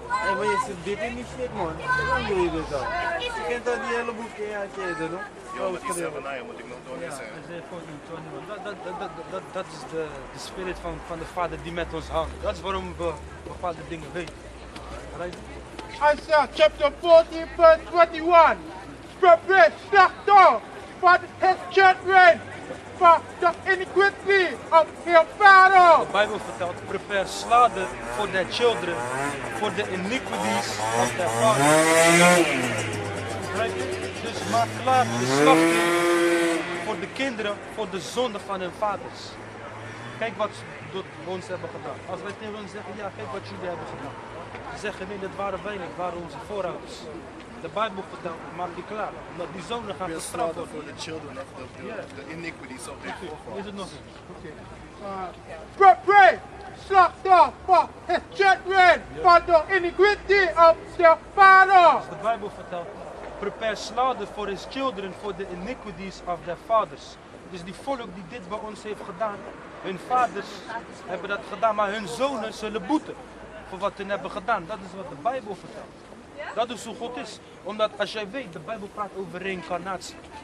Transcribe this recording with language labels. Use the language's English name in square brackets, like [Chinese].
[Dutch] Hé, maar je zit dit in die shit, man. Hoe lang doe je dit dan? Je kent al die hele boek in je uitgeven, toch? Ja, met die slavernij moet ik nog door Ja, zijn. Isaiah 14, 21. Dat is de spirit van de Vader die met ons hangt. Dat is waarom we bepaalde dingen weten. [English] Right? Isaiah chapter 14, verse 21. Prepare slaughter for his children, for the iniquity of his father. [Dutch] De Bijbel vertelt, [English] prepare slaughter for their children, for the iniquities of their fathers. Right? [Dutch] Dus maak klaar de slachting voor de kinderen, voor de zonde van hun vaders. Kijk wat ze door ons hebben gedaan. Als wij tegen ons zeggen, ja kijk wat jullie hebben gedaan. Ze zeggen nee, dat waren wij niet, dat waren onze voorouders. De Bijbel vertelt, maak je klaar, omdat die zonen gaan gestraft worden. [English] For the children of the iniquities of their [Dutch] Is [English] forefathers. [Dutch] het nog eens? Oké. [English] Prepare slaughter for his children, for the iniquity of their father. [Dutch] Dus de Bijbel vertelt, [English] prepare slaughter for his children, for the iniquities of their fathers. [Dutch] Dus die volk die dit bij ons heeft gedaan, hun vaders hebben dat gedaan, maar hun zonen zullen boeten voor wat hun hebben gedaan. Dat is wat de Bijbel vertelt. Dat is hoe God is. Omdat als jij weet, de Bijbel praat over reïncarnatie.